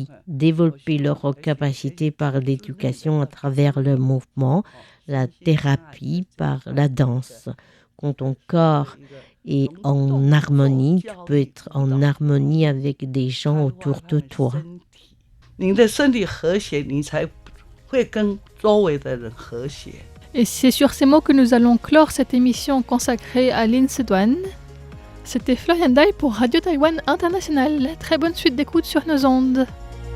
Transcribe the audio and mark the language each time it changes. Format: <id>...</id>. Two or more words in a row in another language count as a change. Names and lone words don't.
<fr>Développer leurs capacités par l'éducation à travers le mouvement, la thérapie par la danse. Quand ton corps est en harmonie, tu peux être en harmonie avec des gens autour de toi.</fr> <zh>会跟周围的人和谐。</zh> <fr>Et c'est sur ces mots que nous allons clore cette émission consacrée à Lin Sedouane. C'était Florian Dai pour Radio Taïwan International. Très bonne suite d'écoute sur nos ondes.</fr>